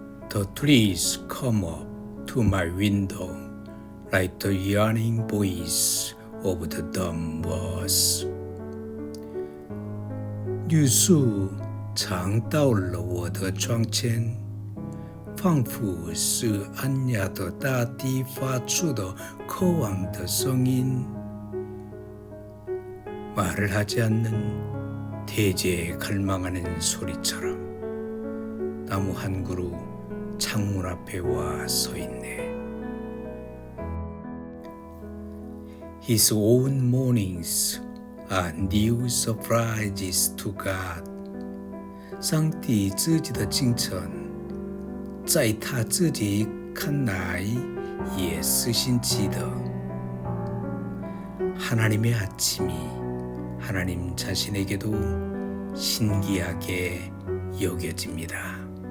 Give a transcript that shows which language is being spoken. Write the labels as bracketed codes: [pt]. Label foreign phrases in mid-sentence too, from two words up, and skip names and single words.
[en] The trees come up to my window like the yearning voice of the dumb birds. [zh] 绿树常到了我的窗前，仿佛是暗哑的大地发出的渴望的声音。 [ko] 말을 하지 않는 대지에 갈망하는 소리처럼 나무 한 그루 창문 앞에 와 서 있네. [en] His own mornings are new surprises to God. [zh] 上帝自己的清晨，在他自己看来也是新奇的。 [ko] 하나님의 아침이 하나님 자신에게도 신기하게 여겨집니다.